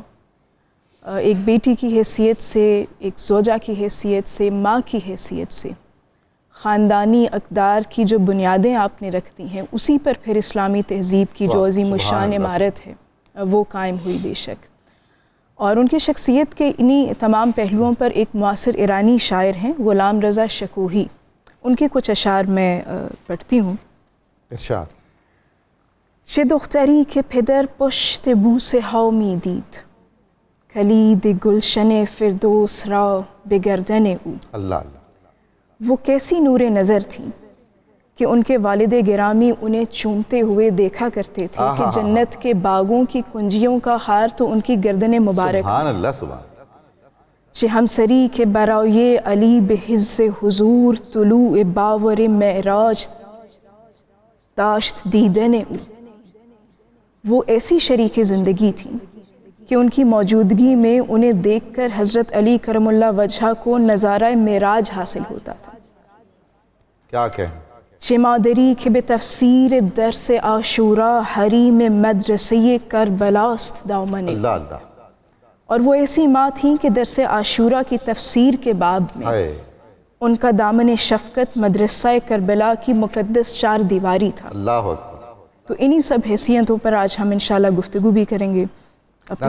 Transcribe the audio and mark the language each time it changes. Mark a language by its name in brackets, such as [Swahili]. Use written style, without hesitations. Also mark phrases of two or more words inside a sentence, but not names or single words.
[Urdu] ایک بیٹی کی حیثیت سے، ایک زوجہ کی حیثیت سے، ماں کی حیثیت سے، خاندانی اقدار کی جو بنیادیں آپ نے رکھتی ہیں، اسی پر پھر اسلامی تہذیب کی جو عظیم الشان عمارت ہے وہ قائم ہوئی بے شک۔ اور ان کی شخصیت کے انہی تمام پہلوؤں پر ایک معاصر ایرانی شاعر ہیں غلام رضا شکوہی، ان کے کچھ اشعار میں پڑھتی ہوں۔ ارشاد۔ [Persian] چه دختری که پدر پشت بوس ها می دید، کلید گلشن فردوس را به گردن او۔ [Urdu] اللہ اللہ۔ وہ کیسی نور نظر تھیں کہ ان کے والد گرامی انہیں چومتے ہوئے دیکھا کرتے تھے کہ جنت کے باغوں کی کنجیوں کا ہار تو ان کی گردن مبارک۔ سبحان اللہ، سبحان اللہ۔ [Persian] چه ہمسری کے برائے علی بحز حضور، طلوع باور معراج داشت دیدن او۔ [Urdu] وہ ایسی شریک زندگی تھی کہ ان کی موجودگی میں انہیں دیکھ کر حضرت علی کرم اللہ وجہہ کو نظارہ معراج حاصل ہوتا تھا۔ کیا کہیں؟ [Persian] چه مادری که به تفسیر درس عاشورا حریم مدرسه کربلاست دامن، [Urdu] اللہ اللہ، اور وہ ایسی ماں تھیں کہ درس عاشورا کی تفسیر کے باب میں ہائے ان کا دامن شفقت مدرسہ کربلا کی مقدس چار دیواری تھا۔ اللہ اکبر۔ تو انہی سب حیثیتوں پر آج ہم انشاءاللہ گفتگو بھی کریں گے اپنے